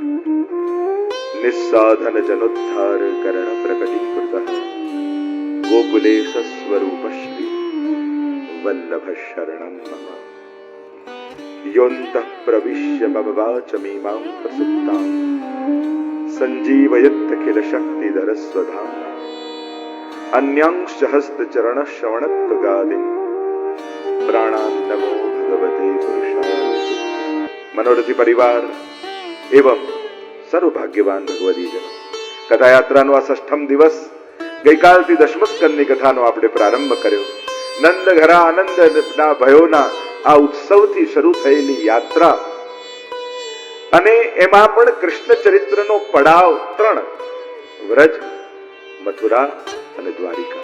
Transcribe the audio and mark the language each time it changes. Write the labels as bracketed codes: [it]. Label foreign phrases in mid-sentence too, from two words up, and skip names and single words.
[sa] निस्साधन जनोद्धार करण प्रकटीकृतः गोकुलेश स्वरूप श्री वल्लभ शरणं मम. योऽन्तः प्रविश्य मम वाचमिमां प्रसुप्तां संजीवयत्तखिल शक्तिधर स्वधाम्ना. अन्यांश्च हस्तचरण श्रवणत्वगादिं प्राणान् नमो भगवते पुरुषाय. [gu] મનોરથી પરિવાર એવં સર્વભાગ્યવાન ભગવદીજનો, કથાયાત્રાનો આ 6મ દિવસ, ગઈકાલથી 10મ સ્કંદની કથાનો આપણે પ્રારંભ કર્યો. નંદ ઘરા આનંદના ભયોના આ ઉત્સવથી શરૂ થયેલી યાત્રા અને એમાં પણ કૃષ્ણ ચરિત્રનો પડાવ 3: વ્રજ, મથુરા અને દ્વારિકા.